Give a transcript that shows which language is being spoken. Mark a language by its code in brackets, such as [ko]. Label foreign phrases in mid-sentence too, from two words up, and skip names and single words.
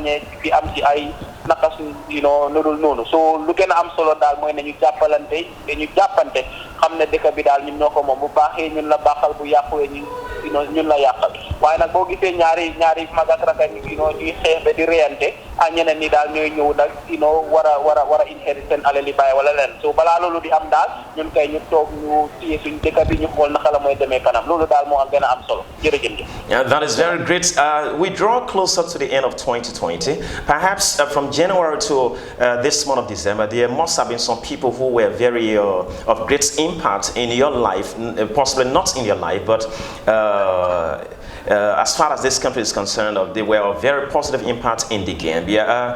[wo] ñee fi am ci ay naqas nudul noonu so lu gën a am solo daal mooy ne ñu jàppalante ñu jàppante xam ne dëkk bi daal ñun ñoo ko moom bu baaxee ñun la baaxal bu yàquwee ñun la yàqal waaye nag boo gisee ñaari mag ak rakk ñuy xeex ba di reyante ñeneen ñi daal ñooy ñëw nag war a inherit seen alali bàyyi wala leen so balaa loolu di am daal ñun kay ñu toog ñu téye suñu dëkk bi ñu xool naka la mooy demee kanam loolu daal moo gën a am solo jërëjëf. [en] Yeah, that is very great. We draw closer to the end of 2020. Perhaps from January to this month of December, there must have been some people who were very of great impact in your life, possibly not in your life, but as far as this country is concerned, they were of very positive impact in the Gambia.